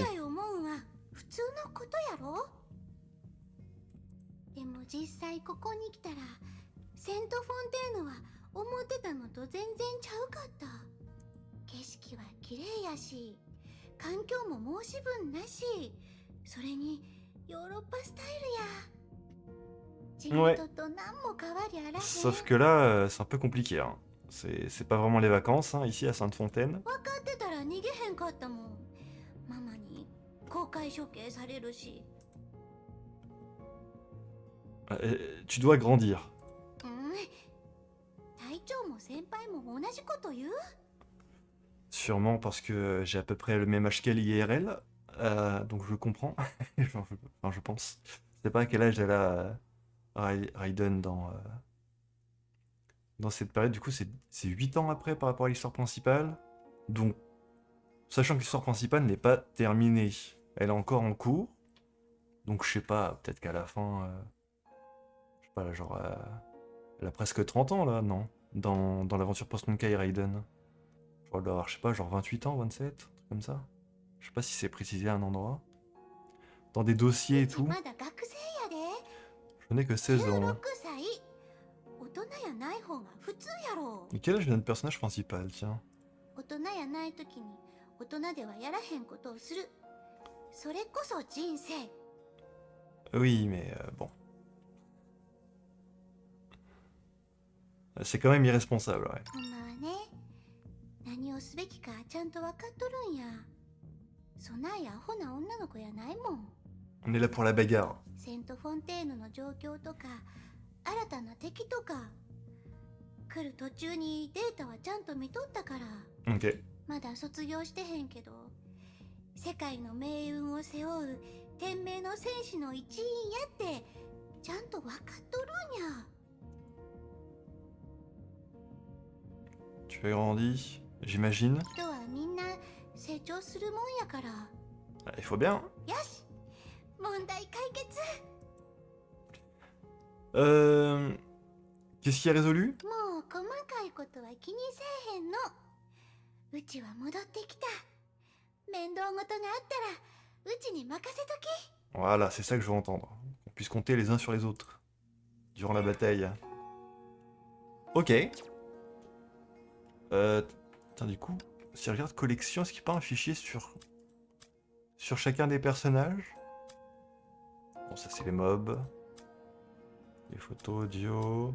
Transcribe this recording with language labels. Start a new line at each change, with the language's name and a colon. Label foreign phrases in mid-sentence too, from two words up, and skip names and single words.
Japanese: たい思うんは普通のことやろ。でも実際ここに来たらセント・フォンテーヌは思ってたのと全然ちゃうかった。景色は綺麗やし、環境も申し分なし、それにヨーロッパスタイルや。地元と何も変わりあらへん。
French: Sauf que là, c'est un peu compliqué, hein. C'est pas vraiment les vacances, hein, ici à Sainte-Fontaine.
Japanese: 分かってたら逃げへんかったもん。ママに公開処刑されるし。
French: Tu dois grandir.
Japanese: 隊長も先輩も同じこと言う？
French: Sûrement parce que j'ai à peu près le même âge qu'elle IRL. Donc je comprends. Enfin, je pense. Je sais pas à quel âge elle a Raiden dans cette période. Du coup, c'est 8 ans après par rapport à l'histoire principale. Donc Sachant que l'histoire principale n'est pas terminée. Elle est encore en cours. Donc je sais pas, peut-être qu'à la fin... je sais pas, là, genre... elle a presque 30 ans, là, non? Dans l'aventure post-Honkai Raiden. Genre, elle doit avoir, je sais pas, genre 28 ans, 27, un truc comme ça. Je sais pas si c'est précisé à un endroit. Dans des dossiers
Japanese: う
French: et
Japanese: ち
French: tout.
Japanese: まだ学生やで。
French: Je n'ai que 16 ans.
Japanese: 16 歳。大人やない方が普通やろ。
French: Et quel âge est notre personnage principal, tiens?
Japanese: 大人やない時に大人ではやらへんことをする。それこそ人生。
French: Oui, mais bon. C'est quand même irresponsable, ouais.
Japanese: ほんまはね、何をすべきかちゃんと分かっとるんや。そないアホな女の子やないもん。
French: On est là pour la bagarre.
Japanese: セント・フォンテーヌの状況とか、新たな敵とか、来る途中にデータはちゃんと見とったから、
French: Ok.
Japanese: まだ卒業してへんけど、世界の命運を背負う天命の戦士の一員やって、ちゃんと分かっとるんや。
French: Tu as grandi, j'imagine.
Japanese: 人はみんな成長するもんやから。
French: Ah, il faut bien.
Japanese: よし、問題解決。
French: Qu'est-ce qui est résolu?
Japanese: もう細かいことは気にせえへんの。うちは戻ってきた。面倒事があったらうちに任せとき。
French: Voilà, c'est ça que je veux entendre. Qu'on puisse compter les uns sur les autres. Durant la bataille. Ok. Putain, du coup, si je regarde collection, est-ce qu'il n'y a pas un fichier sur chacun des personnages? Bon, ça c'est les mobs. Les photos, audio.